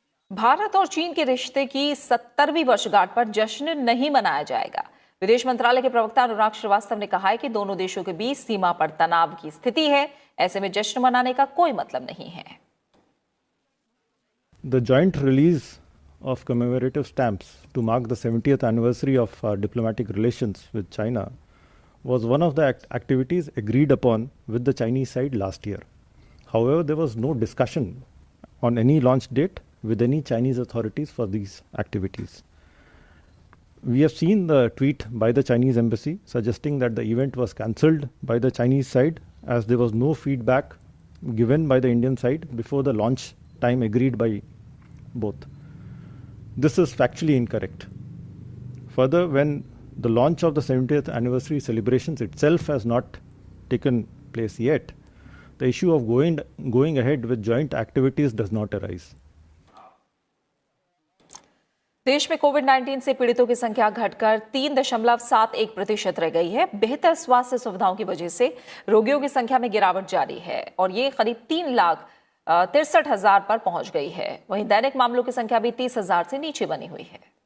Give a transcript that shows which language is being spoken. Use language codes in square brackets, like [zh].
[hi] भारत और चीन के रिश्ते की 70वीं वर्षगांठ पर जश्न नहीं मनाया जाएगा। विदेश मंत्रालय के प्रवक्ता अनुराग श्रीवास्तव ने कहा है कि दोनों देशों के बीच सीमा पर तनाव की स्थिति है, ऐसे में जश्न मनाने का कोई मतलब नहीं है। [en] The joint release of commemorative stamps to mark the 70th anniversary of diplomatic relations with China was one of the activities agreed upon with the Chinese side last year. However, there was no discussion on any launch date with any Chinese authorities for these activities. We have seen the tweet by the Chinese embassy suggesting that the event was cancelled by the Chinese side as there was no feedback given by the Indian side before the launch time agreed by both. This is factually incorrect. Further, when the launch of the 70th anniversary celebrations itself has not taken place yet, the issue of going ahead with joint activities does not arise. [hi] देश में कोविड-19 से पीड़ितों की संख्या घटकर 3.71% रह गई है। बेहतर स्वास्थ्य सुविधाओं की वजह से रोगियों की संख्या में गिरावट जारी है और ये करीब 3,63,000 पर पहुंच गई है। वहीं दैनिक मामलों की संख्या भी 30,000 से नीचे बनी हुई है।